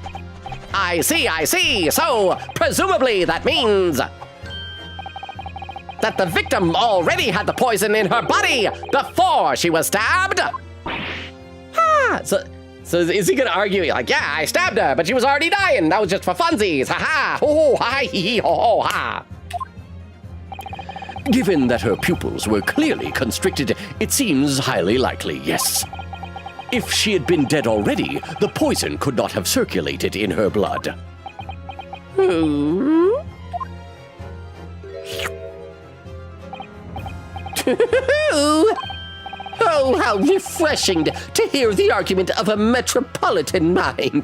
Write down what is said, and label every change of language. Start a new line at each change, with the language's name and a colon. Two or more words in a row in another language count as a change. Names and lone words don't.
English: I see. So, presumably that means... that the victim already had the poison in her body before she was stabbed. So is he gonna argue? Like, yeah, I stabbed her, but she was already dying. That was just for funsies. Ha ha. Ho ho ha hee hee ho ho ha. Given that her pupils were clearly constricted, it seems highly likely, yes. If she had been dead already, the poison could not have circulated in her blood. Oh, how refreshing to hear the argument of a metropolitan mind.